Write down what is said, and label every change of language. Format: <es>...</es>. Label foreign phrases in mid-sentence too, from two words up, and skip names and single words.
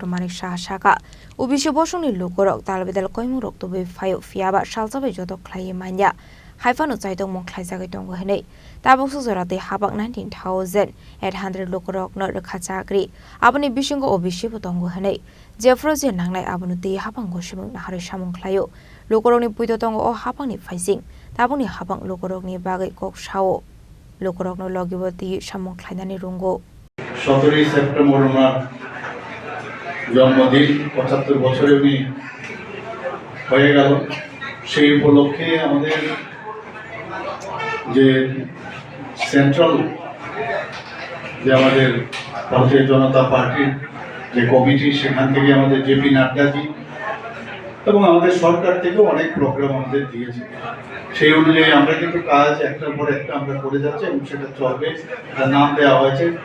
<trp>Manik Saha Saka Ubishi Bosungni Lukurok Talbidal Koimurok Tubi Fayo Fiaba Shalsabe Jodo Khlai Manya Haifano Chaitong Mungkhlainani Tongo Hene Tabuksu Zorate Haphang 19,800 Lukurokno Rekachakri Aboni Bishingo Obishi Tongo Hene Jeffrozi Nangnai Abunuti Haphang Gosimung Naharwi Samungkhlayo Lukurokni Puito Tongo Haphang ni Phaising Tabukni Haphang Lukurokni bagwi Koksao Lukurokno Logiboti Samungkhlainani Rwngo</trp> <bn>17 সেপ্টেম্বর ওনার জন্মদিন 75 বছরে উনি হয়ে গেল সেই উপলক্ষে আমাদের যে সেন্ট্রাল যে আমাদের ভারতীয় জনতা পার্টির যে কমিটি সেখান থেকে আমাদের জেপি নাড্ডাজি এবং আমাদের সরকার থেকেও অনেক প্রোগ্রাম আমাদের দিয়েছে সেই অনুযায়ী আমরা কিন্তু কাজ একটার পর একটা আমরা করে যাচ্ছি এবং সেটা চলবে তার নাম দেওয়া হয়েছে</bn>